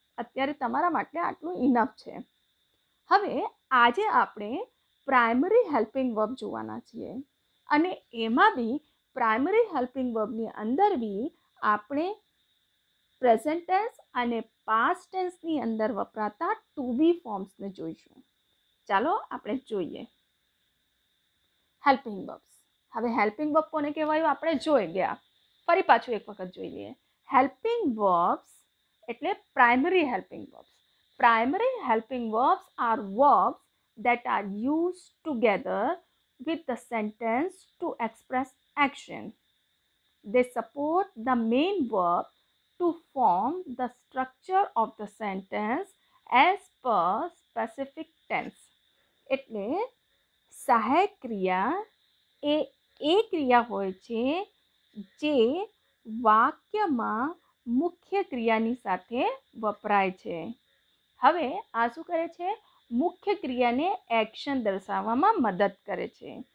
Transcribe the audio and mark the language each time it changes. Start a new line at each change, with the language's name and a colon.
Gujarati: અત્યારે તમારા માટે આટલું ઇનફ છે. હવે આજે આપણે પ્રાઇમરી હેલ્પિંગ વર્બ જોવાના છીએ અને એમાં બી પ્રાઇમરી હેલ્પિંગ વર્બની અંદર બી આપણે પ્રેઝન્ટ ટેન્સ અને પાસ્ટ ટેન્સની અંદર વપરાતા ટુ બી ફોર્મ્સને જોઈશું. ચાલો આપણે જોઈએ હેલ્પિંગ વર્બ્સ. હવે હેલ્પિંગ વર્બ કોને કહેવાયું આપણે જોઈ ગયા. ફરી પાછું એક વખત જોઈ લઈએ. હેલ્પિંગ વર્બ્સ એટલે primary helping verbs.
English: Primary helping verbs are verbs that are used together with the sentence to express action. They support the main verb to form the structure of the sentence as per specific tense.
Gujarati: એટલે સહાયક ક્રિયા એ ક્રિયા હોય છે જે વાક્યમાં મુખ્ય ક્રિયાની સાથે વપરાય છે. હવે આ શું કરે છે? મુખ્ય ક્રિયાને એક્શન દર્શાવવામાં મદદ કરે છે.